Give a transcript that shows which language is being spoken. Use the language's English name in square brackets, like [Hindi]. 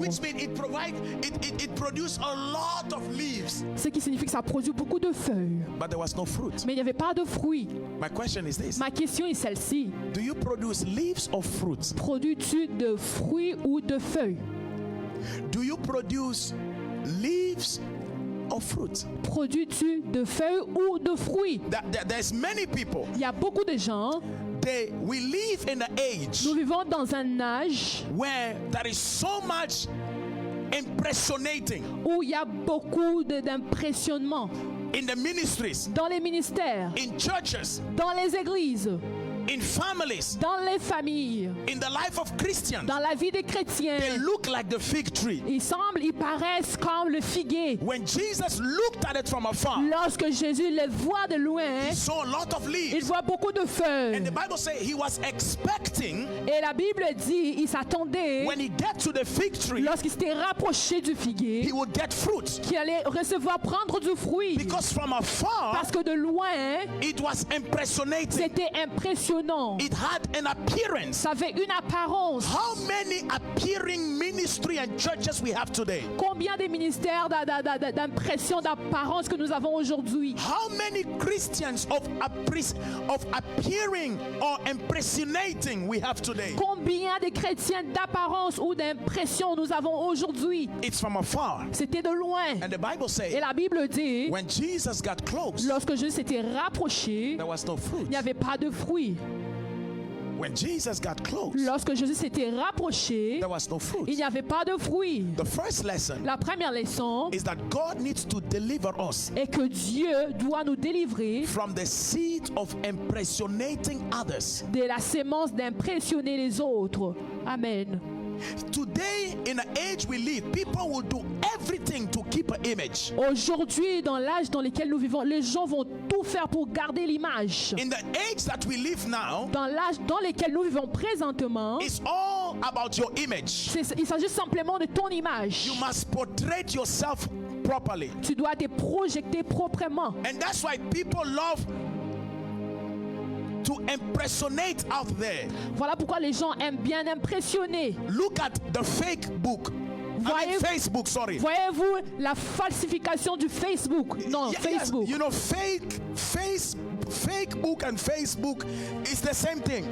[English] which means it produces a lot of leaves, [French] Ce qui signifie que ça produit beaucoup de feuilles. [English] but there was no fruit. [French] Mais il n'y avait pas de fruits. [English] My question is this: [French] Ma question est celle-ci. [English] do you produce leaves or fruits? [French] Produis-tu de fruits ou de feuilles? [English] Do you produce leaves or fruits? [French] Produis-tu de feuilles ou de fruits? [English] There's many people. [French] Il y a beaucoup de gens. [English] We live in an age [French] Nous vivons dans un âge [English] where there is so much impersonating [French] où il y a beaucoup d'impressionnement [English] in the ministries, [French] dans les ministères, [English] in churches, [French] dans les églises, [English] in families, [French] dans les familles, [English] in the life of Christians. [French] dans la vie des chrétiens. [English] look like the fig tree. [French] Ils paraissent comme le figuier. [English] When Jesus looked at it from afar, [French] Lorsque Jésus les voit de loin, [English] he saw a lot of [French] il [English] leaves. [French] voit beaucoup de [English] And [French] feuilles. [English] the Bible says he was expecting [French] Et la Bible dit, il s'attendait, [English] when he get to the fig tree, [French] lorsqu'il s'était rapproché du figuier, [English] he would get fruit. [French] qu'il allait prendre du fruit. [English] Because from afar, [French] Parce que de loin, [English] it was impersonating. [French] c'était impressionnant. [English] It had an appearance. [French] Ça avait une apparence. [English] How many appearing ministry and churches we have today? [French] Combien de ministères d'impression, d'apparence que nous avons aujourd'hui? [English] How many Christians of appearing or impersonating we have today? [French] Combien de chrétiens d'apparence ou d'impression nous avons aujourd'hui? [English] It's from afar. [French] C'était de loin. [English] And the Bible [French] Et [English] says [French] la Bible dit, [English] when Jesus got close, [French] lorsque Jésus s'était rapproché, [English] there was no fruit. [French] il n'y avait pas de fruits. [English] When Jesus got close, [French] Lorsque Jésus s'était rapproché, [English] there was no [French] il [English] fruit. [French] n'y avait pas de fruits. [English] The first lesson [French] La première leçon [English] is that God needs to deliver us [French] est que Dieu doit nous délivrer [English] from the seed of impersonating others. [French] de la sémence d'impressionner les autres. [English] Amen. Today, in the age we live, people will do everything to keep an image. [French] Aujourd'hui, dans l'âge dans lequel nous vivons, les gens vont tout faire pour garder l'image. [English] In the age that we live now, [French] Dans l'âge dans lequel nous vivons présentement, [English] it's all about your image. [French] il s'agit simplement de ton image. [English] You must portray yourself properly. [French] Tu dois te projeter proprement. [English] And that's why people love to impersonate out there. [French] Voilà pourquoi les gens aiment bien impressionner. [English] Look at the fake book. Facebook, sorry. [French] Voyez-vous la falsification du Facebook? Non, [English] Yes, Facebook. you know, fake book and Facebook is the same thing.